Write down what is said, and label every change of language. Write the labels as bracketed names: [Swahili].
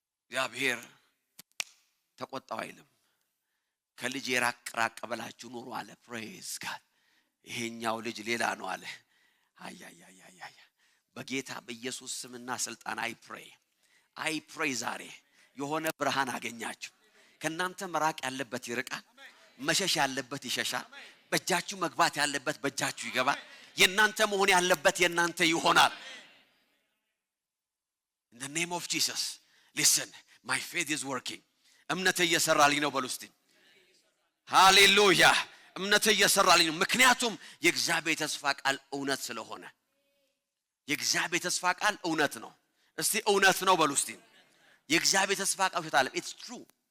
[Amharic] እግዚአብሔር ተቆጣው አይልም። ከልጅ የራቅ በላችሁ ኑሩ አለ። praise God ይሄኛው ልጅ ሌላ ነው አለ። አያ በጌታ በኢየሱስ ስምና ስልጣን [English] I pray [Amharic] ዛሬ የሆነ ብርሃን አገኛችሁ። ከናንተ መራቅ ያለበት ይርቃል፣ መሸሽ ያለበት ይሸሻል። በእጃችሁ መግባት ያለበት በእጃችሁ ይገባል። የናንተ መሆን ያለበት የናንተ ይሆናል። [English] In the name of Jesus. Listen, my faith is working. [Amharic] እምነቴ እየሰራልኝ ነው በሉ እስቲ። ሃሌሉያ። እምነቴ እየሰራልኝ ነው ምክንያቱም የእግዚአብሔር ተስፋ ቃል እውነት ስለሆነ። የእግዚአብሔር ተስፋ ቃል እውነት ነው። እስቲ እውነት ነው በሉ እስቲ። የእግዚአብሔር ተስፋ ቃል ውሸት አይደለም። [English] It's true.